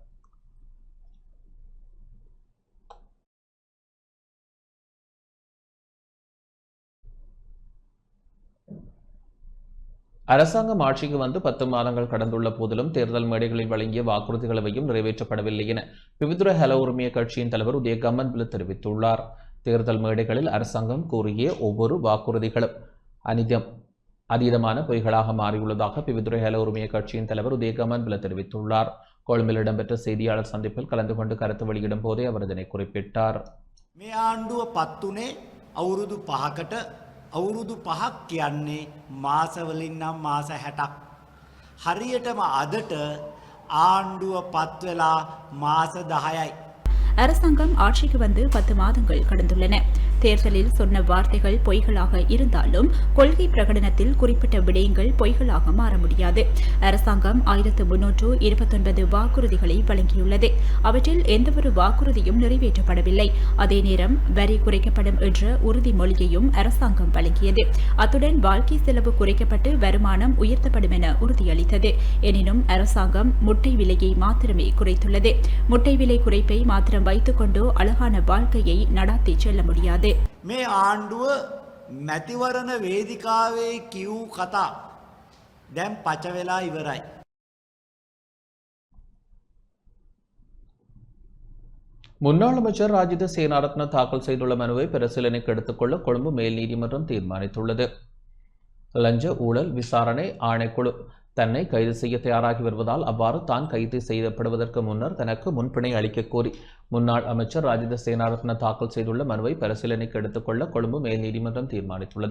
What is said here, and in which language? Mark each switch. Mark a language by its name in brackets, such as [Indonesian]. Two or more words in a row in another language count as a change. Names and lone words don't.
[Tamil] அரசாங்கம் ஆட்சிக்கு வந்து 10 மாதங்கள் கடந்துள்ள போதிலும் தேர்தல் மேடைகளில் வழங்கிய வாக்குறுதிகள் எவையும் நிறைவேற்றப்படவில்லை என விவிதுர ஹல உரிமைய கட்சியின் தலைவர் உதய கம்மன்பில தெரிவித்துள்ளார். தேர்தல் மேடைகளில் அரசாங்கம் கூறிய ஒவ்வொரு வாக்குறுதிகளும் அதீதமான பொய்களாக மாறியுள்ளதாக விவிதுர ஹல உரிமைய கட்சியின் தலைவர் உதய கம்மன்பில தெரிவித்துள்ளார். கொழும்பில் இடம்பெற்ற செய்தியாளர் சந்திப்பில் கலந்து கொண்டு கருத்து வெளியிடும் போதே அவர் இதனை குறிப்பிட்டார். [Sinhala] මේ ආණ්ඩුව පත්තුනේ අවුරුදු 5කට අවුරුදු 5ක් කියන්නේ මාසවලින් නම් මාස 60ක් හරියටම අදට ආණ්ඩුව පත් වෙලා මාස 10යි. [Tamil] அரசாங்கம் ஆட்சிக்கு வந்து 10 மாதங்கள் கடந்துள்ளன. தேர்தலில் சொன்ன வார்த்தைகள் பொய்களாக இருந்தாலும் கொள்கை பிரகடனத்தில் குறிப்பிட்ட விடயங்கள் பொய்களாக மாற முடியாது. அரசாங்கம் 1329 வாக்குறுதிகளை வழங்கியுள்ளது. அவற்றில் எந்தவொரு வாக்குறுதியும் நிறைவேற்றப்படவில்லை. அதே நேரம் வரி குறைக்கப்படும் என்ற உறுதிமொழியையும் அரசாங்கம் வழங்கியது. அத்துடன் வாழ்க்கை செலவு குறைக்கப்பட்டு வருமானம் உயர்த்தப்படும் என உறுதியளித்தது. எனினும் அரசாங்கம் முட்டை விலையை மாத்திரமே குறைத்துள்ளது. முட்டை விலை குறைப்பை மாத்திரம் வைத்துக்கொண்டு அழகான வாழ்க்கையை நடாத்தி செல்ல முடியாது. [Sinhala] මේ ආණ්ඩුව මැතිවරණ වේදිකාවේ කියූ කතා දැන් පච වෙලා ඉවරයි. [Tamil] முன்னாள் அமைச்சர் ராஜித சேனாரத்ன தாக்கல் செய்துள்ள மனுவை பரிசீலனைக்கு எடுத்துக்கொள்ள கொழும்பு மேல் நீதிமன்றம் தீர்மானித்துள்ளது. லஞ்ச ஊழல் விசாரணை ஆணைக்குழு தன்னை கைது செய்ய தயாராகி வருவதால் அவ்வாறு தான் கைது செய்யப்படுவதற்கு முன்னர் தனக்கு முன்பிணை அளிக்க கோரி முன்னாள் அமைச்சர் ராஜித சேனாரத்ன தாக்கல் செய்துள்ள மனுவை பரிசீலனைக்கு எடுத்துக்கொள்ள கொழும்பு மேல் நீதிமன்றம் தீர்மானித்துள்ளது.